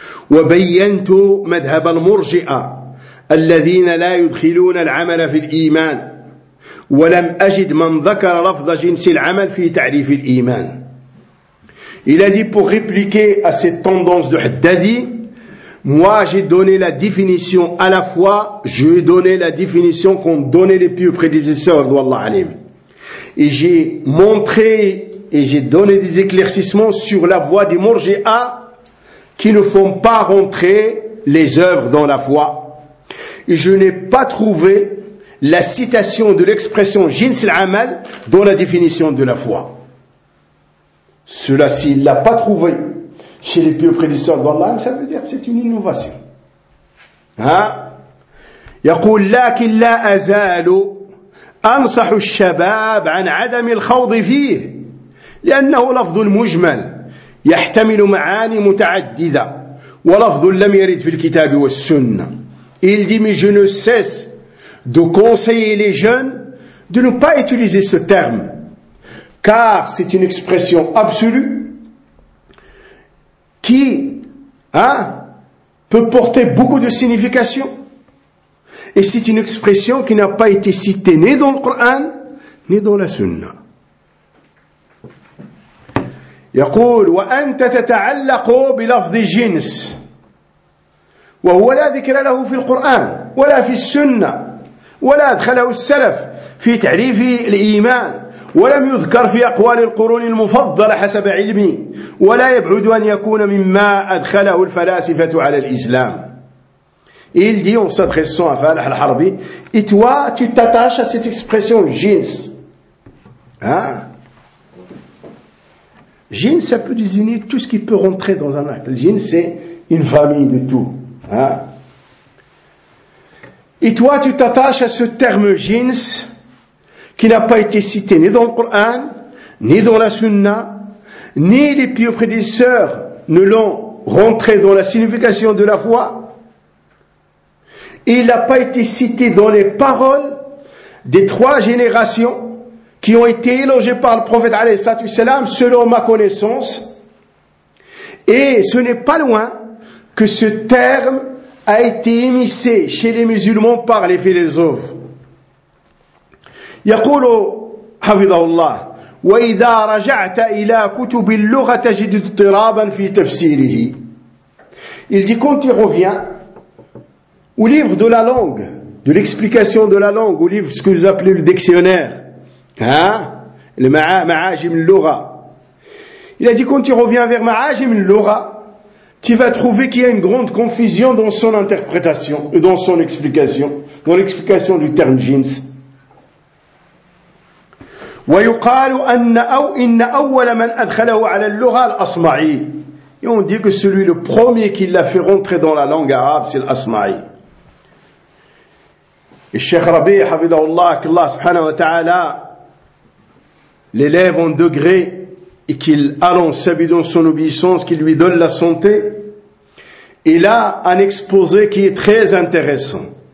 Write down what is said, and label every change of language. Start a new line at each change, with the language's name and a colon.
Arabic: وبينت مذهب المرجئة الذين لا يدخلون العمل في الإيمان ولم أجد من ذكر لفظ جنس العمل في تعريف الإيمان.
French: Il a dit pour répliquer à cette tendance de Haddadi, moi j'ai donné la définition à la fois, j'ai donné la définition qu'ont donné les pieux prédécesseurs d'Allah alim. Et j'ai montré et j'ai donné des éclaircissements sur la voie des Murji'a qui ne font pas rentrer les œuvres dans la foi. Et je n'ai pas trouvé la citation de l'expression jins al-amal dans la définition de la foi. Cela, s'il ne l'a pas trouvé chez les pieux prédécesseurs d'Allah, ça veut dire que c'est une innovation. Hein?
Arabic: يقول لكن لا أزال أنصح الشباب عن عدم الخوض فيه، لأنه لفظ مجمل يحتمل معاني متعددة، ولفظ لم يرد في الكتاب والسنة.
French: Il dit mais je ne cesse de conseiller les jeunes de ne pas utiliser ce terme, car c'est une expression absolue qui peut porter beaucoup de significations. Et c'est une expression qui n'a pas été citée ni dans le Coran ni dans la Sunna.
Arabic: يقول وأنت تتعلق بلفظ جنس وهو لا ذكر له في القرآن ولا في السنة ولا أدخله السلف في تعريف الإيمان ولم يذكر في أقوال القرون المفضلة حسب علمي ولا يبعد أن يكون مما أدخله الفلاسفة على الإسلام.
French: Il dit en s'adressant à Falah al-Harbi, et toi, tu t'attaches à cette expression jins. Jins, ça peut désigner tout ce qui peut rentrer dans un acte. Jins, c'est une famille de tout. Et toi, tu t'attaches à ce terme jins qui n'a pas été cité ni dans le Coran, ni dans la Sunna, ni les pieux prédécesseurs ne l'ont rentré dans la signification de la foi. Il n'a pas été cité dans les paroles des trois générations qui ont été élogées par le prophète alayhi salatu wasalam, selon ma connaissance. Et ce n'est pas loin que ce terme a été émissé chez les musulmans par les philosophes.
Arabic: يقول حفظه الله وإذا رجعت إلى كتب اللغة تجد اضطرابا في تفسيره.
French: Il dit quand il revient au livre de la langue, de l'explication de la langue, au livre ce que vous appelez le dictionnaire, le Ma'ajim al-Lugha. Il a dit quand il revient vers Ma'ajim al-Lugha, tu vas trouver qu'il y a une grande confusion dans son interprétation, dans son explication, dans l'explication du terme jins.
Arabic: ويقال أن أو إن أول من أدخله على اللغة الأصمعي.
French: Et on dit que celui le premier qui l'a fait rentrer dans la langue arabe c'est l'Asma'i.
Arabic: الشيخ ربيع حفظه الله كل الله سبحانه وتعالى
French: l'élève en degré et qu'il annonce dans son obéissance qui lui donne la santé, il a un exposé qui est très intéressant.